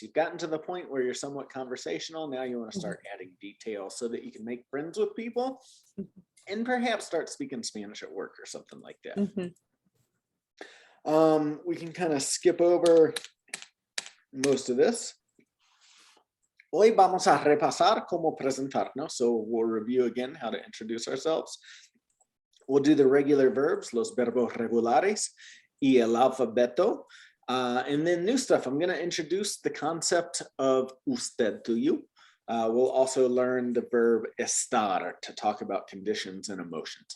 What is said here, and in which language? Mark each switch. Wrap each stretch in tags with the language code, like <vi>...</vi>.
<en>You've gotten to the point where you're somewhat conversational. Now you want to start adding detail so that you can make friends with people and perhaps start speaking Spanish at work or something like that. We can kind of skip over most of this.</en> <es>Hoy vamos a repasar cómo presentarnos.</es> <en>So we'll review again how to introduce ourselves. We'll do the regular verbs,</en> <es>los verbos regulares, y el alfabeto.</es> <en>And then new stuff. I'm going to introduce the concept of usted to you. We'll also learn the verb estar to talk about conditions and emotions.</en>